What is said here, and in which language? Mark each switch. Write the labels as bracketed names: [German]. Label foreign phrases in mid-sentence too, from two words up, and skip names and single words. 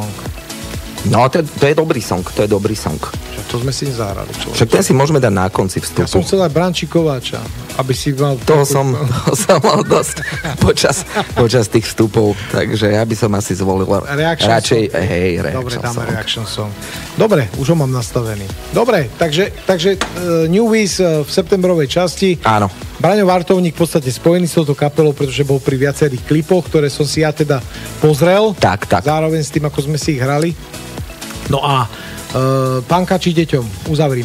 [Slovak] No, to je dobrý song, To sme si nezahrali, človek. Však ten si môžeme dať na konci vstupu. Ja som chcel aj Branči Kováča, aby si mal... Toho som mal dosť počas tých vstupov, takže ja by som asi zvolil radšej reaction Dobre, dáme song. reaction song. Dobre, už ho mám nastavený. Dobre, takže Newies v septembrovej časti. Áno. Braňo Vartovník v podstate spojený s touto kapelou, pretože bol pri viacerých klipoch, ktoré som si ja teda pozrel. Tak. Zároveň s tým, ako sme si ich hrali. No a Pankači deťom uzavrime.